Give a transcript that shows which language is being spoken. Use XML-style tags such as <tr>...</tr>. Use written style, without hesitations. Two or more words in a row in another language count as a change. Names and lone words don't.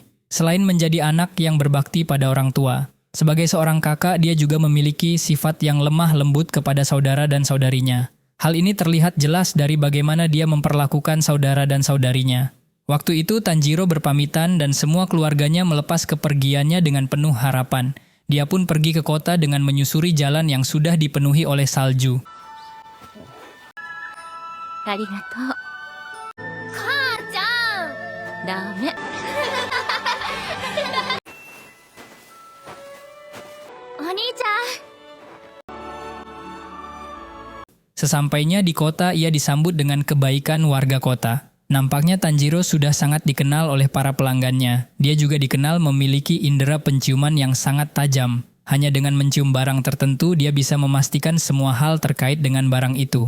<id>Selain menjadi anak yang berbakti pada orang tua, sebagai seorang kakak, dia juga memiliki sifat yang lemah lembut kepada saudara dan saudarinya. Hal ini terlihat jelas dari bagaimana dia memperlakukan saudara dan saudarinya. Waktu itu Tanjiro berpamitan dan semua keluarganya melepas kepergiannya dengan penuh harapan. Dia pun pergi ke kota dengan menyusuri jalan yang sudah dipenuhi oleh salju.</id> <ja>ありがとう。母ちゃん! だめ。お兄ちゃん.</ja> <id>Sesampainya di kota, ia disambut dengan kebaikan warga kota. Nampaknya Tanjiro sudah sangat dikenal oleh para pelanggannya. Dia juga dikenal memiliki indera penciuman yang sangat tajam. Hanya dengan mencium barang tertentu, dia bisa memastikan semua hal terkait dengan barang itu.</id>